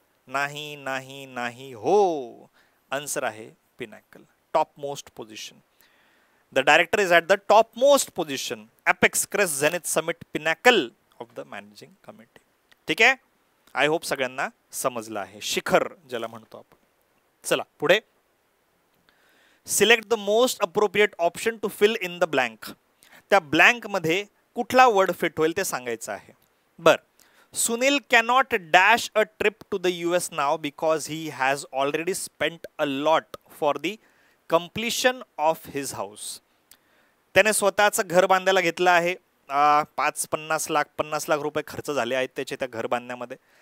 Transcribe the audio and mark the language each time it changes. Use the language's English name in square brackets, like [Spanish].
[Marathi] नाही नाही नाही. हो, आन्सर आहे pinnacle, top most position. [English] The director is at the top most position, apex, crest, zenith, summit, pinnacle of the managing committee. [Marathi] ठीक आहे, I hope सगळ्यांना समजलं आहे. शिखर ज्याला म्हणतो आपण. चला पुढे. [English] Select the most appropriate option to fill in the blank. [Marathi] त्या ब्लँक मध्ये कुठला वर्ड फिट होईल ते सांगायचं आहे. [English] बर, Sunil cannot dash a trip to the US now because he has already spent a lot for the completion of his house. [Marathi] त्याने स्वतःचं घर बांधायला घेतलं आहे. 50 लाख रुपये खर्च झाले आहेत त्याचे त्या घर बांधण्यामध्ये.